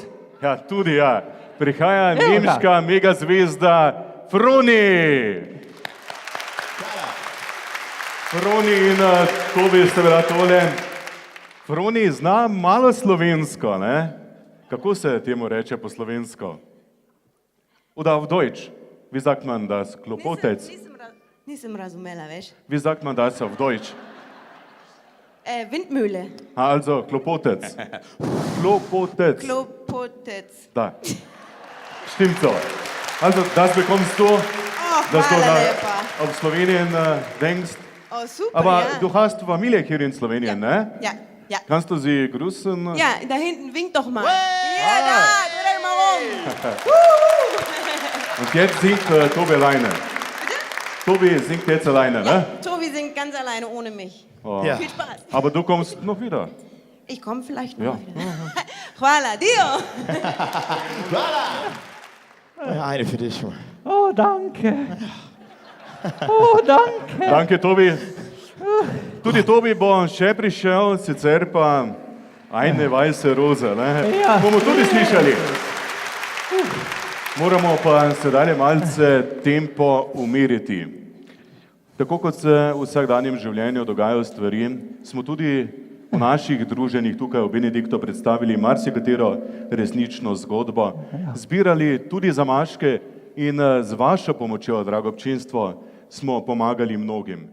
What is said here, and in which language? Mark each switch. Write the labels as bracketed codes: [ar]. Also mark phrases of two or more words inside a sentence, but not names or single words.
[sl] Ja, tudi ja, prihaja Evo ga. nemška megazvezda Froni. Froni in Tobi ste bila tole. Froni zna malo slovensko, ne? Kako se temu reče po slovensko? [de] Oder auf Deutsch. Wie sagt man das? [sl] Klopotec. Nisem razumela, veš. [de] Wie sagt man das auf Deutsch? Windmühle. Also, Klopotec. Klopotec. Klopotec. Da. Stimmt so. Also, das bekommst du, Oh, dass du [sl] hvala lepa. [de] auf Slowenien denkst. Oh, super, Aber ja. du hast Familie hier in Slowenien, ne? Ja, ja. Kannst du sie grüßen? Ja, da hinten winkt doch mal. Ja, da, dreh mal rum. Und jetzt singt Tobi alleine. Tobi singt jetzt alleine, ne? Tobi singt ganz alleine ohne mich. Oh. Ja. Viel Spaß. Aber du kommst noch wieder. Ich komme vielleicht noch Ja. wieder. Hvala, Dio. Ja, eine für dich. Oh, danke. Oh, danke. Danke, Tobi. [sl] Tudi Tobi bo še prišel, sicer pa [de] ajne vajse roze, [sl] ne? Ja. Bomo tudi slišali. Moramo pa sedaj malce tempo umiriti. Tako kot se v vsakdanjem življenju dogajajo stvari, smo tudi v naših druženjih tukaj v Benediktu predstavili marsikatero resnično zgodbo, zbirali tudi zamaške in z vašo pomočjo, drago občinstvo, smo pomagali mnogim.